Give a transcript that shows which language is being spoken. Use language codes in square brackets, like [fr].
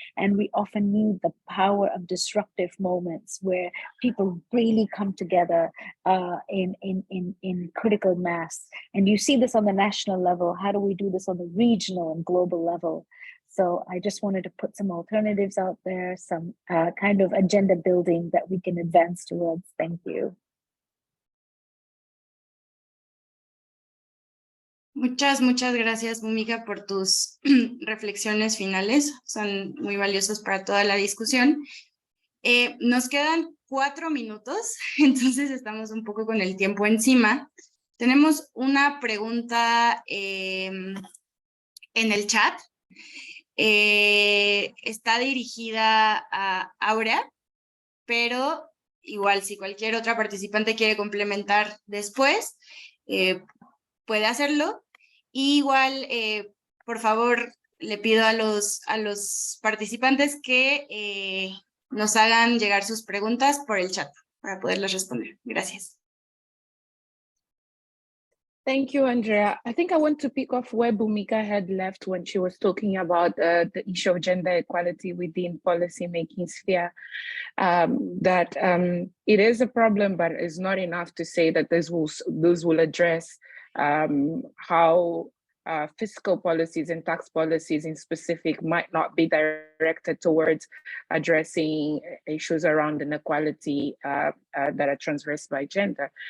[en] And we often need the power of disruptive moments where people really come together in critical mass. And you see this on the national level. How do we do this on the regional and global level? So I just wanted to put some alternatives out there, some kind of agenda building that we can advance towards. Thank you. [es] Muchas gracias, Bhumika, por tus reflexiones finales. Son muy valiosos para toda la discusión. Nos quedan 4 minutos, entonces estamos un poco con el tiempo encima. Tenemos una pregunta en el chat. Está dirigida a Aurea, pero igual si cualquier otra participante quiere complementar después, puede hacerlo. Y igual, por favor, le pido a los participantes que nos hagan llegar sus preguntas por el chat para poderlas responder. Gracias. [en] Thank you, Andrea. I think I want to pick off where Bhumika had left when she was talking about the issue of gender equality within policy-making sphere. That it is a problem, but it's not enough to say that those will address how fiscal policies and tax policies in specific might not be directed towards addressing issues around inequality that are transversed by gender.